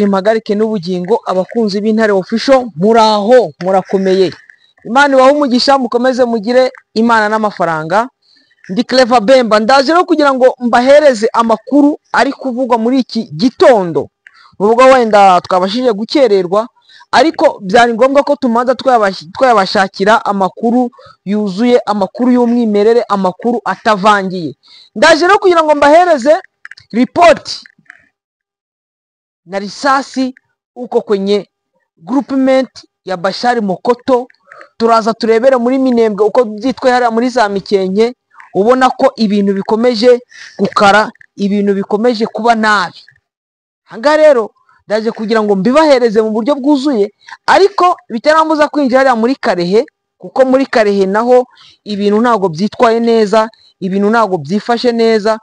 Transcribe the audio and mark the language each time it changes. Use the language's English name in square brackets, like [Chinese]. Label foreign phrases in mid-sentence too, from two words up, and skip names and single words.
[Kinyarwanda] impagarike n'ubugingo abakunzi b'Intare Official muraho murakomeye Imana ibahe umugisha mukomeze mugire Imana n'amafaranga ndi Clever Bemba ndaje rero kugira ngo mbahereze amakuru ari kuvugwa muri iki gitondo nubwo wenda twabashije gukererwa ariko byari ngombwa ko tumanza twabashakira amakuru yuzuye amakuru y'umwimerere amakuru atavangiye ndaje rero kugira ngo mbahereze report na risasi uko kwenye groupement ya Bashari Mokoto turaza turebere muri Minembwe uko byitwa hariya muri za Mikenke ubona ko ibintu bikomeje gukara ibintu bikomeje kuba nabi hanga rero ndaje kugira ngo mbibahereze mu buryo bwuzuye ariko bitarambuza kwinjira hariya muri Karehe kuko muri Karehe naho ibintu ntago byitwaye neza ibintu ntago byifashe neza